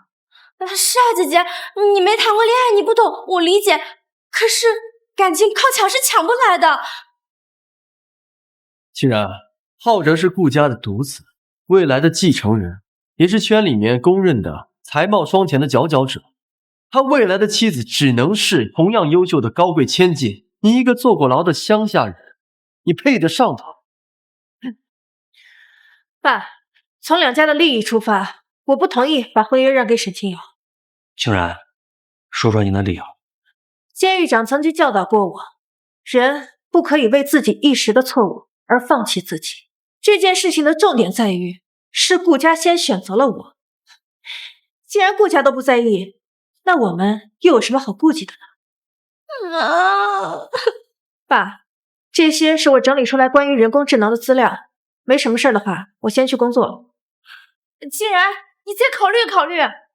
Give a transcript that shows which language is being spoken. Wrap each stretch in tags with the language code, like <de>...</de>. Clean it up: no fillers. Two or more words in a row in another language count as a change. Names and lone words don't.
<zh>是啊，姐姐，你沒談過戀愛，你不懂，我理解。可是感情靠搶是搶不來的。清然，浩哲是顧家的獨子，未來的繼承人，也是圈裡面公認的才貌雙全的佼佼者。他未來的妻子只能是同樣優秀的高貴千金。你一個坐過牢的鄉下人，你配得上他？爸，從兩家的利益出發，我不同意把婚約讓給沈清瑤。清然，說說你的理由。監獄長曾經教導過我，人不可以為自己一時的錯誤而放棄自己。這件事情的重點在於，是顧家先選擇了我。既然顧家都不在意，那我們又有什麼好顧忌的呢？爸，這些是我整理出來關於人工智能的資料。沒什麼事的話，我先去工作了。清然，你再考慮考慮。</zh>